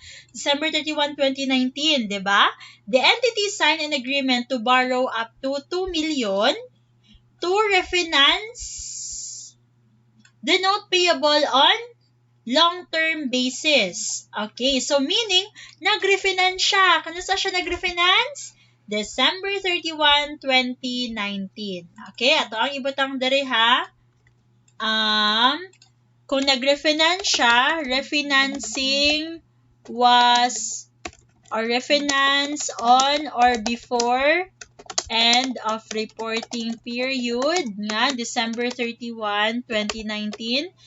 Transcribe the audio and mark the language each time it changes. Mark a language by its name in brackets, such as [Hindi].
[English] December 31, 2019, di ba? The entity signed an agreement to borrow up to 2 million to refinance the note payable on long-term basis. [Cebuano] Okay, so meaning, nag-refinance siya. Kano sa siya nag-refinance? December 31, 2019. Okay, ato ang ibutang diri ha. Kung nag-refinance siya, [English] refinancing was or refinance on or before end of reporting period nga December 31, 2019.